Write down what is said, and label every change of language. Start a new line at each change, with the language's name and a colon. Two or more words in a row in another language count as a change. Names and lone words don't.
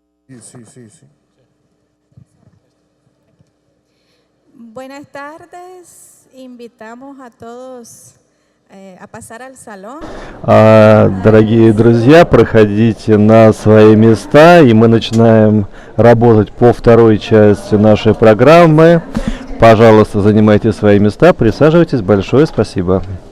Spanish: Sí. Buenas tardes, invitamos a todos a pasar al salón.
Russian: Дорогие друзья, проходите на свои места, и мы начинаем работать по второй части нашей программы. Пожалуйста, занимайте свои места, присаживайтесь. Большое спасибо.